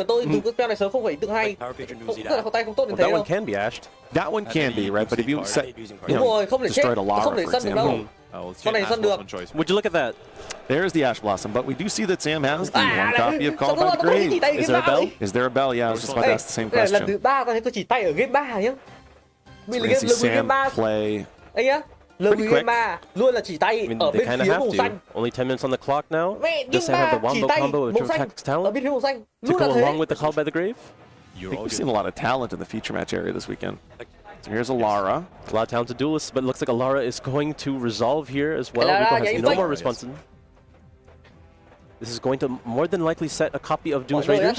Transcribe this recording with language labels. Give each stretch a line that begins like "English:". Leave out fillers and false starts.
English: Well, that one can be ashed. That one can be, right? But if you set, destroyed a Lara, for example. Would you look at that? There's the Ash Blossom, but we do see that Sam has the one copy of Call by the Grave. Is there a bell? Is there a bell? Yeah, I was just about to ask the same question.
Vietnamese: Lần thứ 3 tao thấy tôi chỉ tay ở game 3 nhá.
English: We're going to see Sam play
Vietnamese: Anh nhá, lần game 3 luôn là chỉ tay ở bên phía màu xanh.
English: Only 10 minutes on the clock now. Does Sam have the wombo combo of Protect's talent?
Vietnamese: Ở bên phía màu xanh.
English: To go along with the Call by the Grave? I think we've seen a lot of talent in the feature match area this weekend. So here's a Lara. A lot of talented duelists, but it looks like a Lara is going to resolve here as well. Rico has no more response. This is going to more than likely set a copy of Doom's Raiders.